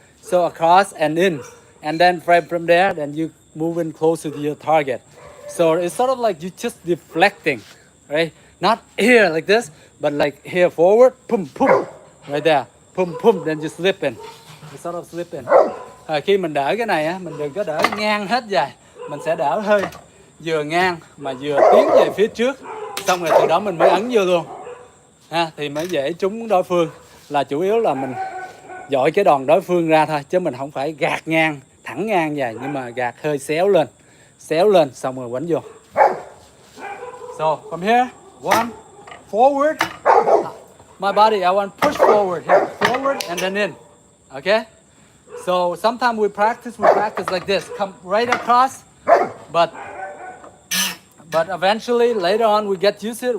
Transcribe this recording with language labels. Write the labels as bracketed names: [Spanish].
[English] So across and in, and then from there, then you move in closer to your target. So it's sort of like you just deflecting, right? Not here like this, but like here forward, pum pum, right there, pum pum, then you slip in. You sort of slip in. [Vietnamese] Khi mình đỡ cái này á, mình đừng có đỡ ngang hết dài, mình sẽ đỡ hơi vừa ngang mà vừa tiến về phía trước, xong rồi từ đó mình mới ấn vô luôn ha, thì mới dễ trúng đối phương. Là chủ yếu là mình dội cái đòn đối phương ra thôi, chứ mình không phải gạt ngang thẳng ngang dài, nhưng mà gạt hơi xéo lên xong rồi quánh vô. [English] So from here, 1, forward, my body, I want push forward here, forward and then in, okay? So sometimes we practice like this, come right across, but eventually later on we get used to it.